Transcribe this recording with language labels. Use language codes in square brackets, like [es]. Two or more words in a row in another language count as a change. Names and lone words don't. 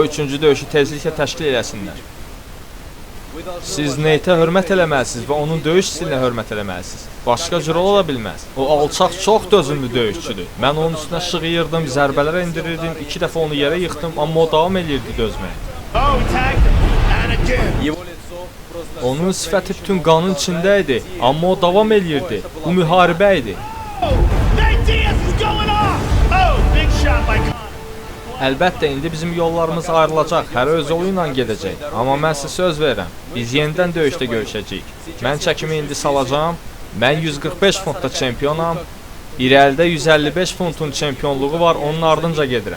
[az] Qoy 3-cü döyüşü tezliklə təşkil eləsinlər. Siz Nate-ə hörmət eləməlisiniz və onun döyüş stilinə hörmət eləməlisiniz. Başqa cür ola bilməz. O alçaq çox dözümlü döyüşçüdür. Mən onun üstünə şığıyırdım, zərbələr endirirdim, 2 dəfə onu yerə yıxdım, amma o davam edirdi dözməyə. [en] Oh, he tagged him. And again. [ru] Его лицо просто... [az] Onun sifəti bütün qanın içində idi, amma o davam edirdi. Bu müharibə idi. [en] Oh, Nate Diaz is going off. Oh, big shot by Conor. [az] Əlbəttə, indi bizim yollarımız ayrılacaq, hər öz yolu ilə gedəcək. Amma mən sizə söz verirəm, biz yenidən döyüşdə görüşəcəyik. Mən çəkimi indi salacağım, mən 145 funtda çempionam, irəlidə 155 funtun çempionluğu var, onun ardınca gedirəm.